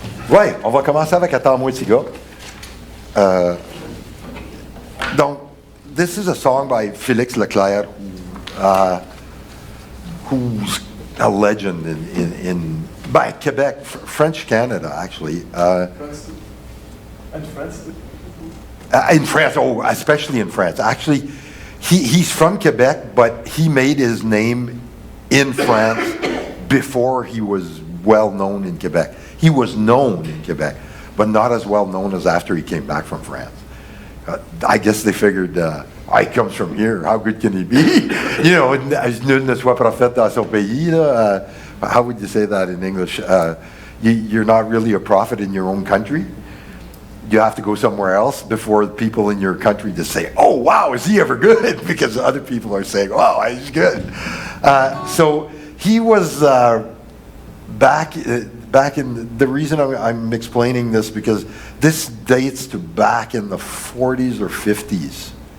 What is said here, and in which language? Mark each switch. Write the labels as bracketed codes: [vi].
[fr] Ouais, on va commencer avec Attends-moi, petit gars. [en] Donc, this is a song by Félix Leclerc, who's a legend by Quebec, French Canada, actually. France too. And France too. In France, especially in France. Actually, he's from Quebec, but he made his name in France before he was well known in Quebec. He was known in Quebec, but not as well known as after he came back from France. I guess they figured, he comes from here, how good can he be? [fr] Nul ne soit prophète dans son pays. [en] How would you say that in English? You're not really a prophet in your own country. You have to go somewhere else before people in your country just say, oh, wow, is he ever good? Because other people are saying, wow, he's good. So he was back in, the reason I'm explaining this, because this dates to back in the 40s or 50s.